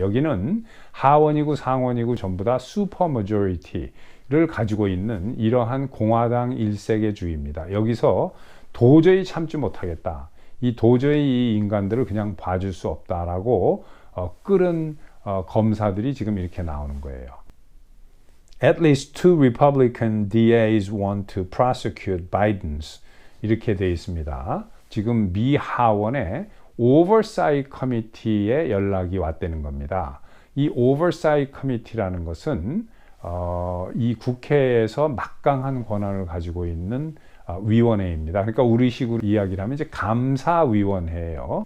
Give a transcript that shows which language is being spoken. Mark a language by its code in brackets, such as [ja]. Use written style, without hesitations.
[ko] 여기는 하원이고 상원이고 전부 다 슈퍼 머저리티를 가지고 있는 이러한 공화당 1세계 주의입니다. 여기서 도저히 참지 못하겠다. 이 도저히 이 인간들을 그냥 봐줄 수 없다라고 끓은 검사들이 지금 이렇게 나오는 거예요. [en] At least 2 Republican DAs want to prosecute Biden's. [ko] 이렇게 되어 있습니다. 지금 미 하원의 Oversight Committee에 연락이 왔다는 겁니다. 이 Oversight Committee라는 것은 이 국회에서 막강한 권한을 가지고 있는 위원회입니다. 그러니까 우리식으로 이야기를 하면 이제 감사위원회예요.